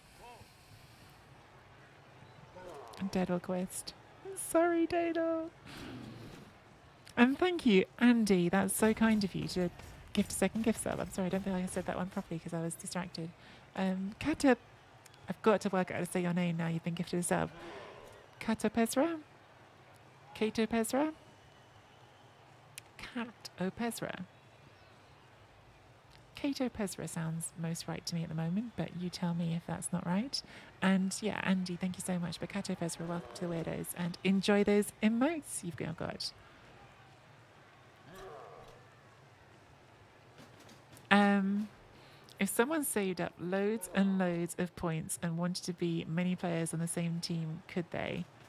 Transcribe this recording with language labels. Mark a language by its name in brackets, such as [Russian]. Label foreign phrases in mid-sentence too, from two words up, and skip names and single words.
[English] And Daedalquist. Sorry, Daedal. And thank you, Andy. That's so kind of you to gift a second gift sub. I'm sorry, I don't feel like I said that one properly because I was distracted. Kata, I've got to work out how to say your name now. You've been gifted a sub. Kata Pesra? Kato Pesra? Kat Opesra. Kato Pesra sounds most right to me at the moment, but you tell me if that's not right. And yeah, Andy, thank you so much. But Kato Pesra, welcome to the Weirdos, and enjoy those emotes you've got. If someone saved up loads and loads of points and wanted to be many players on the same team, could they?